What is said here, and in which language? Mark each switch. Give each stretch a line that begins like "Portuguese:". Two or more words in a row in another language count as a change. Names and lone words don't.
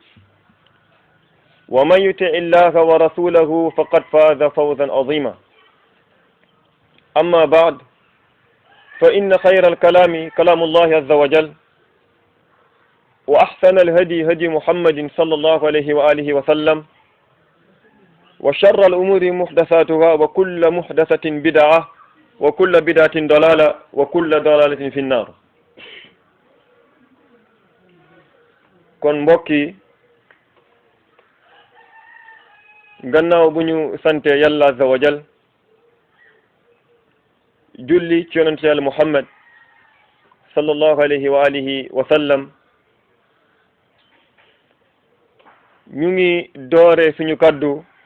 Arabic: ومن يطع الله ورسوله فقد فاز فوزا عظيما أما بعد فإن خير الكلام كلام الله عز وجل وأحسن الهدي هدي محمد صلى الله عليه وآله وسلم وشر الأمور محدثاتها وكل محدثة بدعة وكل بدعة ضلالة وكل ضلالة في النار
Wolof: kon mbokk yi gannaaw bu ñu sante yàlla
Arabic: عز وجل
Wolof: julli ci yonent yàlla Muhammad
Arabic: صلى الله عليه وآله وسلم
Wolof: ñu ngi doore suñu kaddu